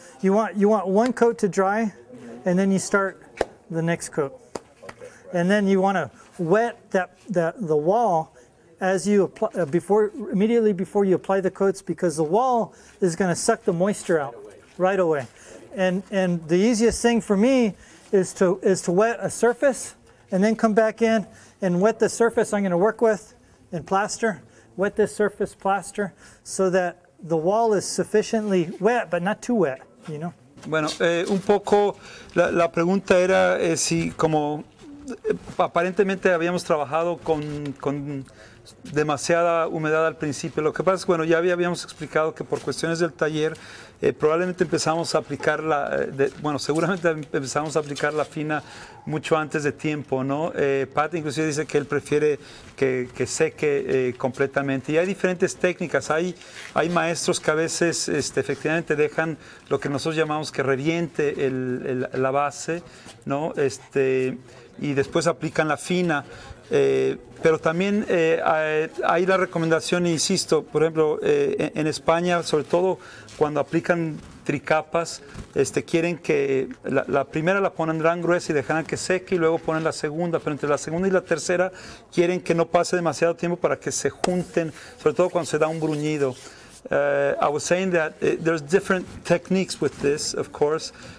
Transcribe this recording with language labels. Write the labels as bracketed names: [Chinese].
[English] You want one coat to dry, and then you start the next coat, and then you want to wet the wall as you apply immediately before you apply the coats, because the wall is going to suck the moisture out right away. And the easiest thing for me is to wet a surface and then come back in and wet the surface I'm going to work with and plaster. Wet this surface, plaster, so that the wall is sufficiently wet, but not too wet, you know. [Spanish] Bueno, un poco la pregunta era si como aparentemente habíamos trabajado con demasiada humedad al principio. Lo que pasa es que, bueno, ya habíamos explicado que por cuestiones del taller probablemente empezamos a aplicar seguramente empezamos a aplicar la fina mucho antes de tiempo, ¿no? Pat inclusive dice que él prefiere que seque completamente. Y hay diferentes técnicas. Hay maestros que a veces efectivamente dejan lo que nosotros llamamos que reviente la base, ¿no? Y después aplican la fina. Pero también hay la recomendación, insisto, por ejemplo, en España, sobre todo cuando aplican tricapas, quieren que la primera la pondrán gruesa y dejarán que seque y luego ponen la segunda, pero entre la segunda y la tercera quieren que no pase demasiado tiempo para que se junten, sobre todo cuando se da un bruñido. [English] I was saying that there's different techniques with this, of course.